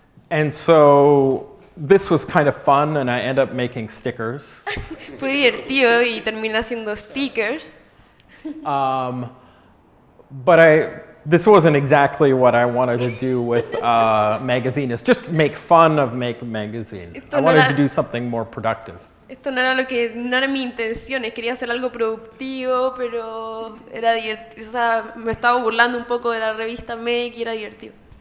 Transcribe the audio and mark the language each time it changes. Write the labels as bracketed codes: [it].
[en] And so this was kind of fun and I ended up making stickers. [es] Fue divertido y terminé haciendo stickers. [en] But this wasn't exactly what I wanted to do with magazine. It's just make fun of Make Magazine. I wanted to do something more productive. [es] Esto no era mi intención, quería hacer algo productivo, pero era divertido, o sea, me estaba burlando un poco de la revista Make y era divertido.